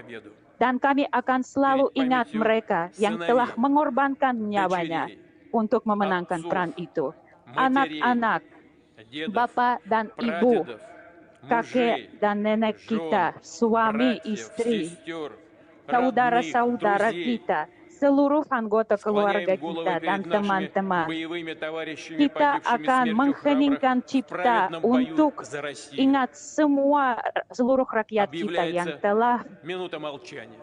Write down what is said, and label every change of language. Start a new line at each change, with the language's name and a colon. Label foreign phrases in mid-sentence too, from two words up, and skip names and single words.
Indonesian: Dan kami akan selalu ingat mereka yang telah mengorbankan nyawanya untuk memenangkan perang itu. Anak-anak, bapak dan ibu, kakek dan nenek kita, suami, istri, saudara-saudara kita, seluruh anggota keluarga
Russian: Склоняем головы
Indonesian: kita dan
Russian: перед нашими
Indonesian: teman-teman.
Russian: боевыми товарищами,
Indonesian: Kita
Russian: погибшими
Indonesian: akan
Russian: смертью
Indonesian: mengheningkan
Russian: храбрых в
Indonesian: cipta
Russian: праведном бою
Indonesian: untuk
Russian: за Россию.
Indonesian: ingat seluruh rakyat kita yang
Russian: Объявляется
Indonesian: telah
Russian: минута молчания.